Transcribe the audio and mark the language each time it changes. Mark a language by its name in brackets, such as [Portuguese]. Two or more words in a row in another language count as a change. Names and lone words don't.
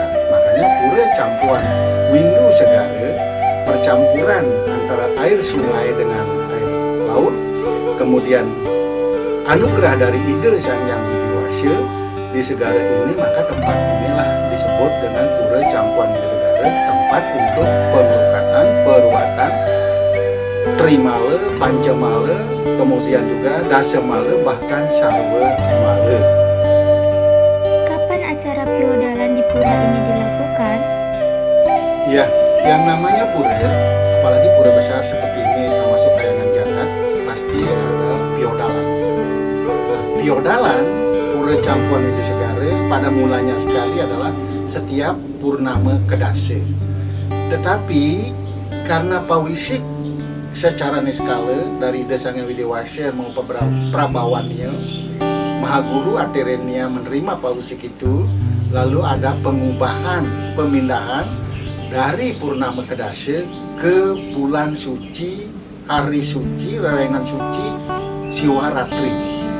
[Indonesian] Makanya Pura Campuhan Widu Segara, percampuran antara air sungai dengan air laut, kemudian anugerah dari Ida Sang Hyang Widiwasa di segara ini, maka tempat inilah disebut dengan Pura Campuhan Widu Segara, tempat untuk pengelukatan, perwatan, trimala, pancamala, kemudian juga dasamala, bahkan sarwa mala. Kapan acara piodalan di pura ini dilakukan? Ya, yang namanya pura, apalagi pura besar seperti ini, termasuk kayangan jagat, pasti ada piodalan. Piodalan Pura Campuhan Widu Segara pada mulanya sekali adalah setiap purnama kedase. Tetapi karena pawisik secara niskala dari Ida Sang Hyang Widiwasa maupun prabawannya, Maha Guru Atirenia menerima pawisik itu, lalu ada pengubahan, pemindahan dari purnama kedase ke bulan suci, hari suci, rarayangan suci Siwaratri.